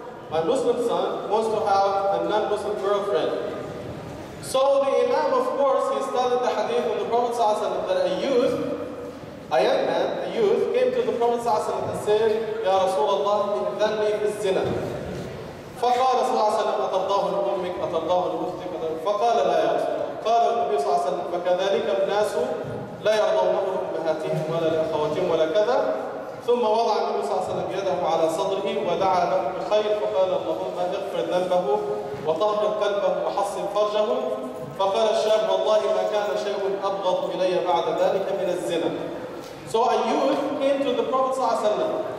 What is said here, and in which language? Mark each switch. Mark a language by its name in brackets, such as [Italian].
[English] My Muslim son wants to have a non-Muslim girlfriend. So the Imam, of course, he studied the hadith of the Prophet ﷺ that a young man, a youth, came to the Prophet ﷺ and said, Ya Rasulullah, [Arabic] إذنني في الزنا. فقال صلى الله عليه وسلم أترضاه لأمك أترضاه لأختك فقال لا يا رسول الله. قال النبي صلى الله عليه وسلم فكذلك الناس لا يرضونه لأمهاتهم ولا لأخواتهم ولا كذا. ثم وضع النبي صلى الله عليه وسلم يده على صدره ودعا له بخير فقال اللهم اغفر ذنبه وطهر قلبه وحصن فرجه. فقال الشاب والله ما كان شيء أبغض إلي بعد ذلك من الزنا. [English] So a youth came to the Prophet [Arabic] صلى الله عليه وسلم.